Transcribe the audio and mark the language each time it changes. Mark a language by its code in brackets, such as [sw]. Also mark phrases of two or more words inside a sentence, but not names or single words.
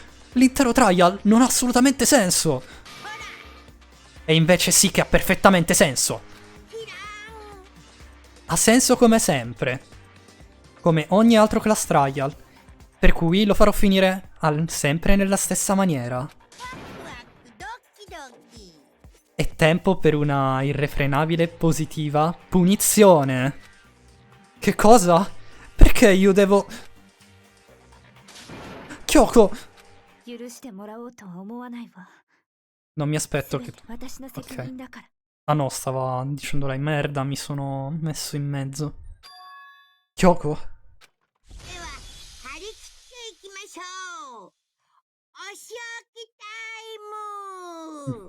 [it] L'intero trial non ha assolutamente senso. E invece sì che ha perfettamente senso. Ha senso come sempre. Come ogni altro [en] class trial. [it] Per cui lo farò finire sempre nella stessa maniera. [ja] ワクドキドキ。 [it] È tempo per una irrefrenabile e positiva punizione. Che cosa? Perché io devo... Kyoko! [ja] 許してもらおうとは思わないわ。 [it] Non mi aspetto [ja] 全 [it] che... [ja] て私の責任だから。 [it] Ah no, stava dicendo lei merda, mi sono messo in mezzo. Kyoko? [ja] では張り切っていきましょう。お仕置きタイム。